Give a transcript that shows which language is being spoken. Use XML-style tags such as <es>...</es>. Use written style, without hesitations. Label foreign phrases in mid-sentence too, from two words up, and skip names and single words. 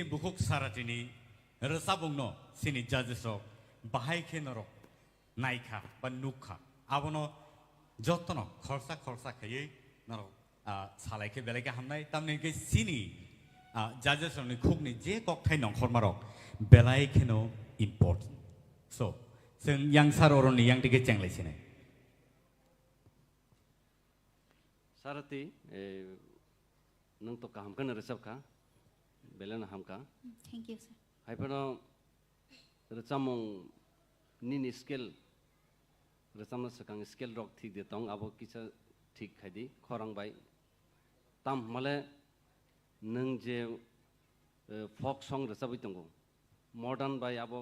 <brx>बुकुक सारातिनि रसाबंनो सिनि जाजेसक बाहायके नरक नायखा बा नुखा आबोनो जतनो खरसा खरसा खैयै नरक सालायके बेलायके हामनाय तामने सिनि जाजेसनि खुगनि जे ककथाय नंखरमारक बेलायकेनो इम्पोर्टेन्ट सो जों यांसार अरनि यांटिके चेंलायसिनाय सारथी नों तो कामखौनो रोजाबखा बेलेनो हामखा</brx> <en>thank you sir</en> <brx>हायफोराव रोजामं निनि स्केल रोजामनो सिगां स्केल रक थिक दे दं आबो किसा थिक खायदि खरांबाय ताम माले नों जे फक सं रोजाबै दंगो मडार्न बाय आबो</brx>